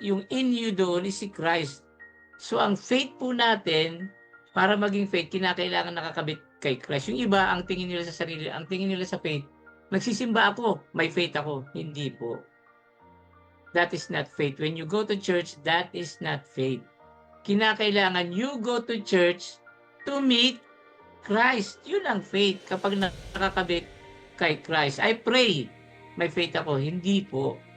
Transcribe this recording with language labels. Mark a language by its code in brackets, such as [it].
[tl] Yung [en] in you [tl] doon is si Christ. So ang faith po natin, para maging faith, kinakailangan nakakabit kay Christ. Yung iba, ang tingin nila sa sarili, ang tingin nila sa faith, nagsisimba ako, may faith ako. Hindi po. [en] That is not faith. When you go to church, that is not faith. Kinakailangan you go to church to meet Christ. [tl] Yun ang faith. Kapag nakakabit kay Christ, [en] I pray, [tl] may faith ako. Hindi po.